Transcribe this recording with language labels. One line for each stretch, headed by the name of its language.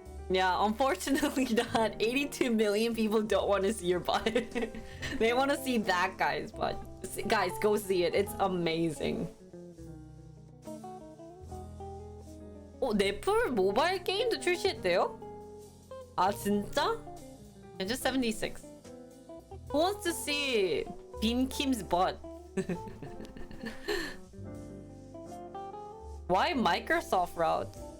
English: Yeah, unfortunately not. 82 million people don't want to see your butt. They want to see that guy's butt. Guys, go see it. It's amazing.
Korean: 넷플 모바일 게임도 출시했대요? 아, 진짜?
English: And just 76. Who wants to see Beam Kim's butt? Why Microsoft route?